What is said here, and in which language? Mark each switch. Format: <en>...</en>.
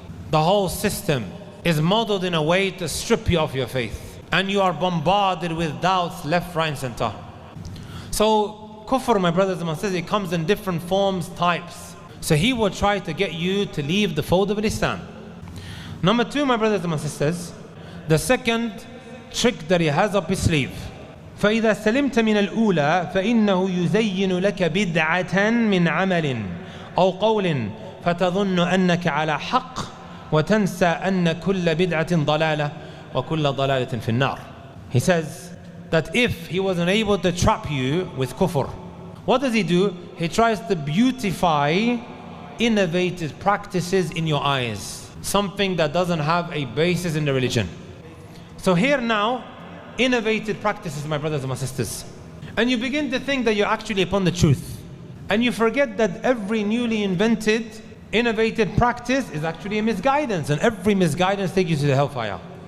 <en>The whole system is modeled in a way to strip you of your faith, and you are bombarded with doubts left, right and center. So kufr, my brothers and my sisters, it comes in different forms, types. So he will try to get you to leave the fold of Islam. Number 2, my brothers and my sisters, the second trick that he has up his sleeve.</en> <ar>فإذا سلمت من الأولى فإنه يزين لك بدعة من عمل أو قول فتظن أنك على حق وتنسى أن كل بدعة ضلالة وكل ضلالة في النار.</ar> <en>He says that if he wasn't able to trap you with kufr, what does he do? He tries to beautify innovative practices in your eyes, something that doesn't have a basis in the religion. So here now, innovative practices, my brothers and my sisters, and you begin to think that you're actually upon the truth, and you forget that every newly invented innovative practice is actually a misguidance, and every misguidance takes you to the hellfire.</en>